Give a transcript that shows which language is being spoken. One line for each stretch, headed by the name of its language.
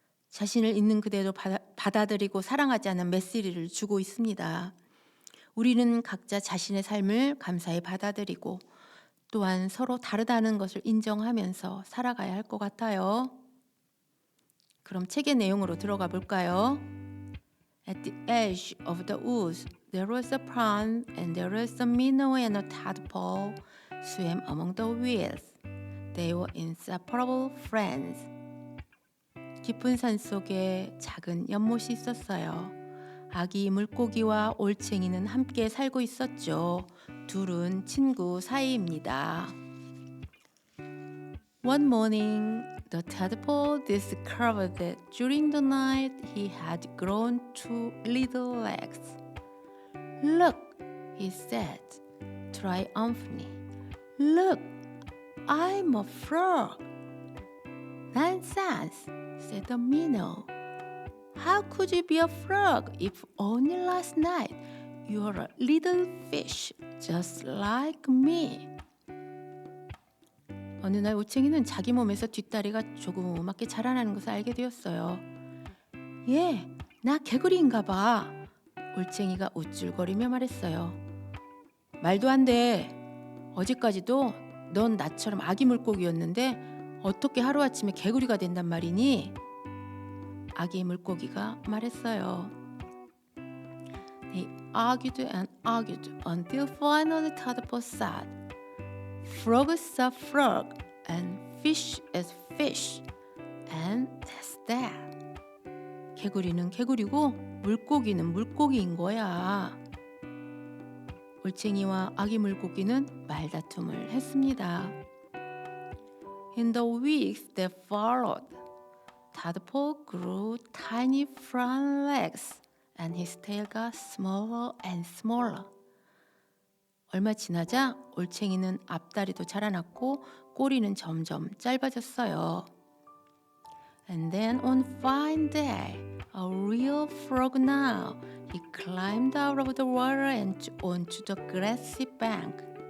Korean: 자신을 있는 그대로 받아들이고 사랑하자는 메시지를 주고 있습니다. 우리는 각자 자신의 삶을 감사히 받아들이고 또한 서로 다르다는 것을 인정하면서 살아가야 할 것 같아요. 그럼 책의 내용으로 들어가 볼까요?
English: At the edge of the woods, there was a pond, and there was a minnow and a tadpole swam among the weeds. They were inseparable friends.
Korean: 깊은 산 속에 작은 연못이 있었어요. 아기 물고기와 올챙이는 함께 살고 있었죠. 둘은 친구 사이입니다.
English: One morning, the tadpole discovered that during the night he had grown 2 little legs. Look, he said triumphantly. Look, I'm a frog. Nonsense, said the minnow. How could you be a frog if only last night you were a little fish just like me?
Korean: 어느 날 올챙이는 자기 몸에서 뒷다리가 조그맣게 자라나는 것을 알게 되었어요. 예, 나 개구리인가 봐. 올챙이가 우쭐거리며 말했어요. 말도 안 돼. 어제까지도 넌 나처럼 아기 물고기였는데 어떻게 하루아침에 개구리가 된단 말이니? 아기 물고기가 말했어요.
English: They argued and argued until finally Tadpole said, Frog is a frog and fish is fish and that's that.
Korean: 개구리는 개구리고 물고기는 물고기인 거야. 올챙이와 아기 물고기는 말다툼을 했습니다.
English: In the weeks that followed, Tadpole grew tiny front legs and his tail got smaller and smaller.
Korean: 얼마 지나자 올챙이는 앞다리도 자라났고 꼬리는 점점 짧아졌어요.
English: And then one fine day, a real frog now, he climbed out of the water and onto the grassy bank.